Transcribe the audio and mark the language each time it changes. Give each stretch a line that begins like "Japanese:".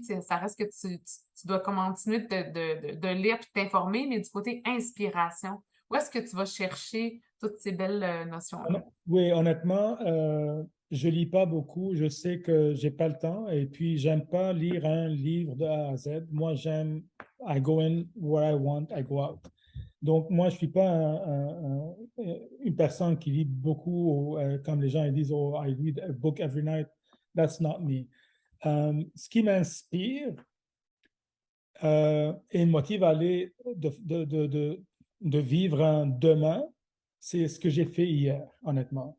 French: Tu sais, ça reste que tu dois continuer de lire et de t'informer, mais du côté inspiration, où est-ce que tu vas chercher toutes ces belles notions-là? Oui, honnêtement, je lis pas beaucoup. Je sais que j'ai pas le temps et puis j'aime pas lire un livre de A à Z. Moi, j'aime
English: I go in where I want, I go out.
French: Donc, moi, je suis pas une personne qui lit beaucoup, comme les gens ils disent,
English: oh, I read a book every night. That's not me.
French: Ce qui m'inspire et me motive à aller de vivre un demain, c'est ce que j'ai fait hier, honnêtement.